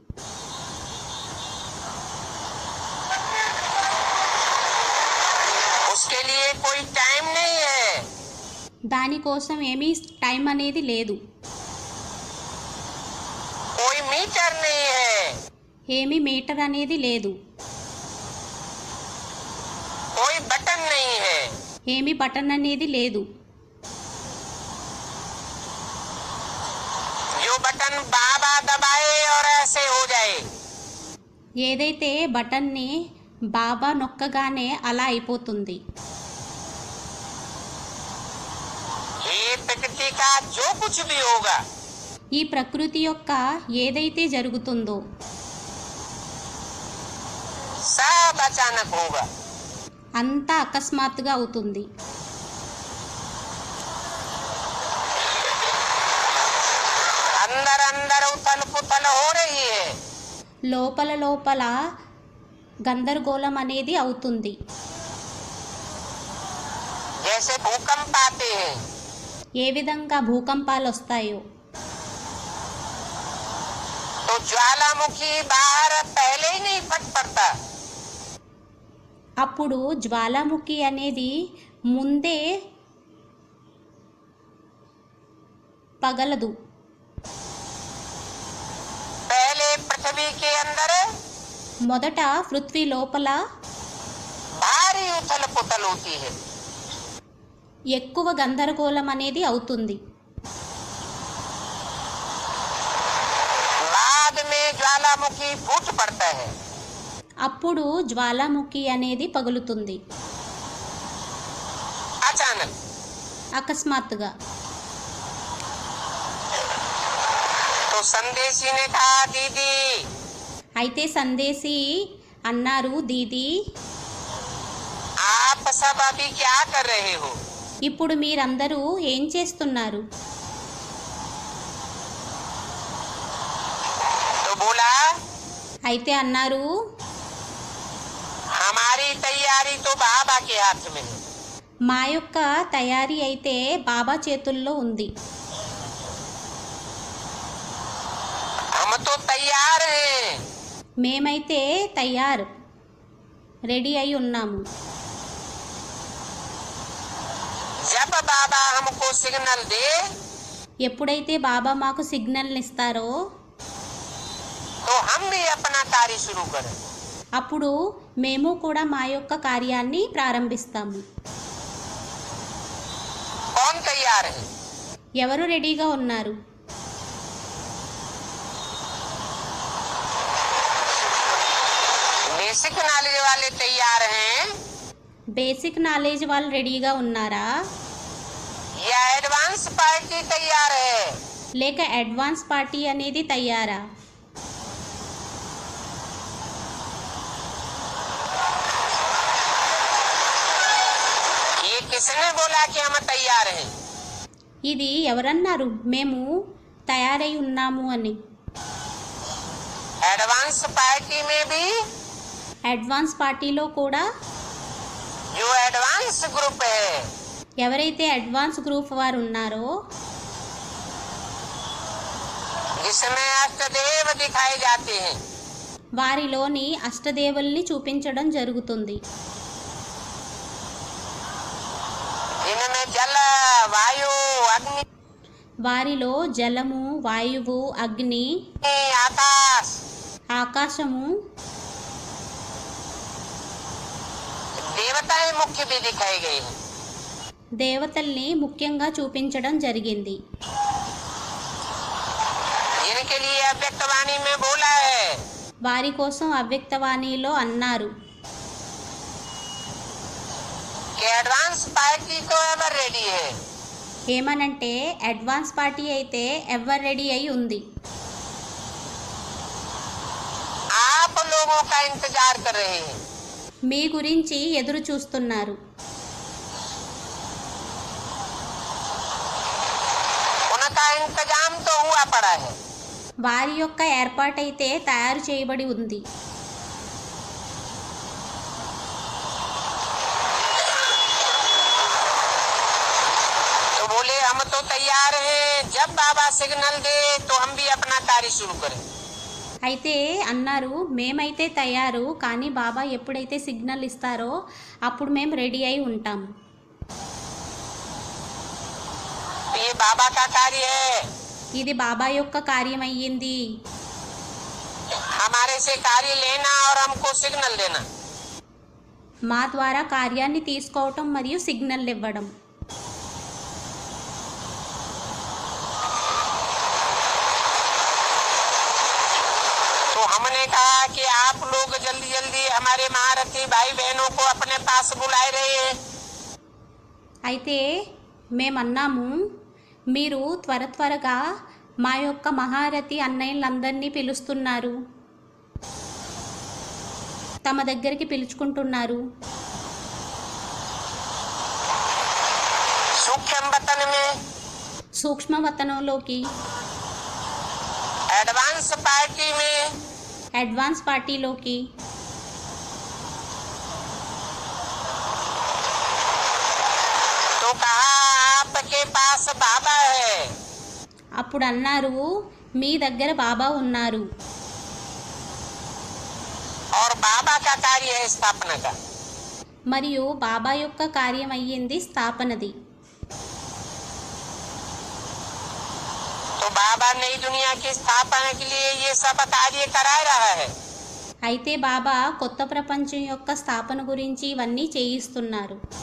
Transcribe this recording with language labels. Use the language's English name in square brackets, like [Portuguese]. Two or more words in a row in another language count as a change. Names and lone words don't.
[Hindi] उसके लिए कोई टाइम नहीं है, [Telugu] దానికోసం ఏమీ టైం అనేది లేదు, [Hindi] कोई मीटर नहीं है, [Telugu] ఏమీ మీటర్ అనేది లేదు, [Hindi] कोई बटन नहीं है। [Telugu] ఏమీ బటన్ అనేది లేదు. [Hindi] जो बटन बाबा दबाए और ऐसे हो जाए, [Telugu] ఏదైతే బటన్ని బాబా నొక్కగానే అలా అయిపోతుంది. [Hindi] ये प्रकृति का जो कुछ भी होगा [Telugu] ఈ ప్రకృతి యొక్క ఏదైతే జరుగుతుందో [Hindi] सब अचानक होगा। [Telugu] అంతా అకస్మాత్తుగా అవుతుంది. [Hindi] अंदर अंदर उथल पुथल हो रही है। [Telugu] లోపల గందరగోళం అనేది అవుతుంది. [Hindi] जैसे भूकंप आते हैं, [Telugu] ఏ విధంగా భూకంపాలు వస్తాయో [Hindi] तो ज्वालामुखी बाहर पहले ही नहीं फट पड़ता, [Telugu] అప్పుడు జ్వాలాముఖి అనేది ముందే పగలదు. [Hindi] पहले पृथ्वी के अंदर [Telugu] మొదట పృథ్వీ లోపల [Hindi] भारी उथल पुथल होती है। [Telugu] ఎక్కువ గందరగోళం అనేది అవుతుంది. [Hindi] बाद में ज्वालामुखी फूट पड़ता है। [Telugu] అప్పుడు జ్వాలాముఖి అనేది పగులుతుంది [Hindi] अचानक। [Telugu] అకస్మాత్తుగా. [Hindi] तो संदेशी ने कहा दीदी [Telugu] అయితే సందేశి అన్నారు, దీది [Hindi] आप सब अभी क्या कर रहे हो? [Telugu] ఇప్పుడు మీరందరూ ఏం చేస్తున్నారు? [Hindi] तो बोला [Telugu] అయితే అన్నారు, [Hindi] हमारी तैयारी तो बाबा के हाथ में है। [Telugu] మా యొక్క తయారీ అయితే బాబా చేతుల్లో ఉంది. [Hindi] हम तो तैयार हैं। [Telugu] మేమైతే తయారు, రెడీ అయి ఉన్నాము. [Hindi] जब बाबा हमको सिग्नल दे [Telugu] ఎప్పుడైతే బాబా మాకు సిగ్నల్ ఇస్తారో [Hindi] तो हम भी अपना कार्य शुरू करें। [Telugu] అప్పుడు మేము కూడా మా యొక్క కార్యాన్ని ప్రారంభిస్తాము. [Hindi] कौन तैयार है? [Telugu] ఎవరు రెడీగా ఉన్నారు? [English] basic knowledge [Hindi] वाले तैयार हैं [English] basic knowledge [Telugu] వాళ్ళు రెడీగా ఉన్నారా, [Hindi] या [English] advance party [Hindi] तैयार है? [Telugu] లేక [English] advance party [Telugu] అనేది తయారా? [Hindi] ये किसने बोला कि हम तैयार हैं? [Telugu] ఇది ఎవరన్నారు మేము తయారై ఉన్నాము అని? [English] advance party [Hindi] में भी [English] advance partylo [Telugu] కూడా [Hindi] जो [English] advance group [Hindi] है [Telugu] ఎవరైతే [English] advance group [Telugu] వారు ఉన్నారో, [Hindi] जिसमें अष्टदेव दिखाए जाते हैं, [Telugu] వారిలోని అష్టదేవుల్ని చూపించడం జరుగుతుంది. [Hindi] जिनमें जल वायु अग्नि [Telugu] వారిలో జలము, వాయువు, అగ్ని, [Hindi] आकाश [Telugu] ఆకాశము, [Hindi] देवताएं मुख्य भी दिखाई गई हैं। [Telugu] దేవతల్ని ముఖ్యంగా చూపించడం జరిగింది. [Hindi] जिनके लिए अव्यक्त वाणी में बोला है [Telugu] వారి కోసం అవ్యక్తవాణిలో అన్నారు, [Hindi] कि [English] advance party [Hindi] तो [English] ever ready [Hindi] है। [Telugu] ఏమనంటే [English] advance party [Telugu] అయితే [English] ever ready [Telugu] అయి ఉంది. [Hindi] आप लोगों का इंतजार कर रहे हैं। [Telugu] మీ గురించి ఎదురు చూస్తున్నారు. [Hindi] उनका इंतजाम तो हुआ पड़ा है। [Telugu] వారి యొక్క ఏర్పాటైతే తయారు చేయబడి ఉంది. [Hindi] तो बोले हम तो तैयार हैं, जब बाबा सिग्नल दे तो हम भी अपना कार्य शुरू करें। [Telugu] అయితే అన్నారు, మేమైతే తయారు, కానీ బాబా ఎప్పుడైతే సిగ్నల్ ఇస్తారో అప్పుడు మేము రెడీ అయి ఉంటాం. [Hindi] तो ये बाबा का कार्य है। [Telugu] ఇది బాబా యొక్క కార్యం అయ్యింది. [Hindi] हमारे से कार्य लेना और हमको सिग्नल देना। [Telugu] మా ద్వారా కార్యాన్ని తీసుకోవటం మరియు సిగ్నల్ ఇవ్వడం. [Hindi] तो हमने कहा कि आप लोग जल्दी जल्दी हमारे महारथी भाई बहनों को अपने पास बुलाए रहे हैं। [Telugu] అయితే మేమన్నాము, మీరు త్వరగా మా యొక్క మహారథి అన్నయ్యలందరినీ పిలుస్తున్నారు, తమ దగ్గరికి పిలుచుకుంటున్నారు. [Hindi] सूक्ष्म वतन में [Telugu] సూక్ష్మవతనంలోకి, [English] advance party [Hindi] में [English] advance partyloki. [Hindi] तो कहा आपके पास बाबा है। [Telugu] అప్పుడు అన్నారు, మీ దగ్గర బాబా ఉన్నారు, [Hindi] और बाबा का कार्य है स्थापना का। [Telugu] మరియు బాబా యొక్క కార్యం అయ్యింది స్థాపనది. [Hindi] तो बाबा नई दुनिया की स्थापना के लिए ये सब कार्य करा रहा है। [Telugu] అయితే బాబా కొత్త ప్రపంచం యొక్క స్థాపన గురించి ఇవన్నీ చేయిస్తున్నారు.